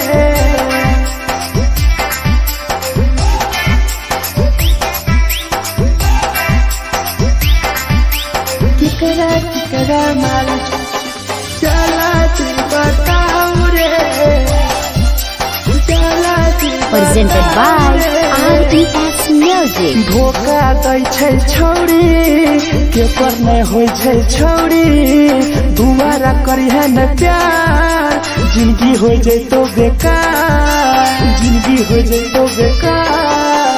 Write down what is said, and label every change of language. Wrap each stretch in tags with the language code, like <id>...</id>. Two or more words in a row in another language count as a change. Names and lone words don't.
<mai>केकरा केकरा माल जला दी बताओ रे जला दी</mai> <en>Presented by RES Music.</en> <mai>धोखा दै छै छौड़ी केकर नै होइ छै छौड़ी दुबारा करिहे न प्यार जिंदगी हो जैतो बेकार जिंदगी हो जैतो बेकार</mai>